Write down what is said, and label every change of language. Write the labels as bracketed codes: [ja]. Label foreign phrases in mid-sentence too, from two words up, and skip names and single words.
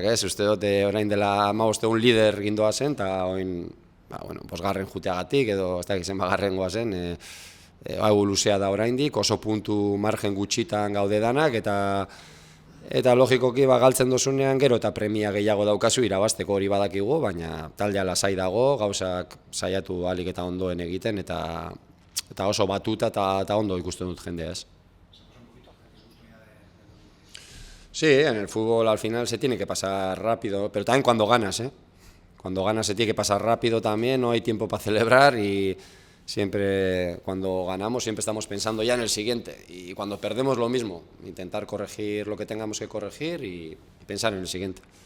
[eu] uste dut orain dela 15 egun lider gindoa zen, eta orain, bosgarren juteagatik, edo ez dakit zenbagarren goa zen, hau luzea da oraindik, oso puntu margen gutxitan gaude danak, eta logikoki galtzen dozunean gero eta premia gehiago daukazu irabazteko hori badakigu, baina taldea lasai dago, gauzak saiatu ahalik eta ondoen egiten, eta oso batuta eta ondo ikusten dut jendea, ez. [es] Sí, en el fútbol al final se tiene que pasar rápido, pero también cuando ganas, Cuando ganas se tiene que pasar rápido también, no hay tiempo para celebrar y siempre cuando ganamos siempre estamos pensando ya en el siguiente y cuando perdemos lo mismo, intentar corregir lo que tengamos que corregir y pensar en el siguiente.